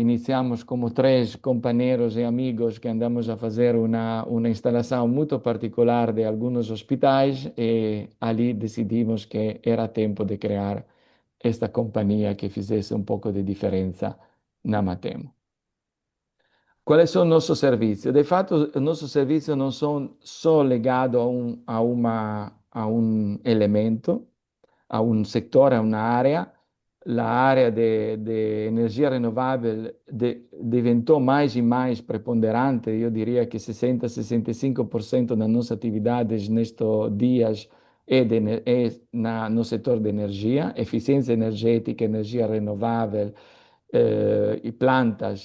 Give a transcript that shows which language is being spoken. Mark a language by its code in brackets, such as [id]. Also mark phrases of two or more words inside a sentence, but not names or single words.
[pt] Iniciamos como 3 companheiros e amigos que andamos a fazer uma instalação muito particular de alguns hospitais e ali decidimos que era tempo de criar esta companhia que fizesse um pouco de diferença na Matemo. Quais são nossos serviços? De fato, os nossos serviços não são só ligados a um elemento, [it] a un settore, a un'area. [pt] L'area de energia renovável diventò mais e mais preponderante. Eu diria que 60-65% das nossas atividades nestes dias é no setor de energia, eficiência energética, energia renovável e plantas.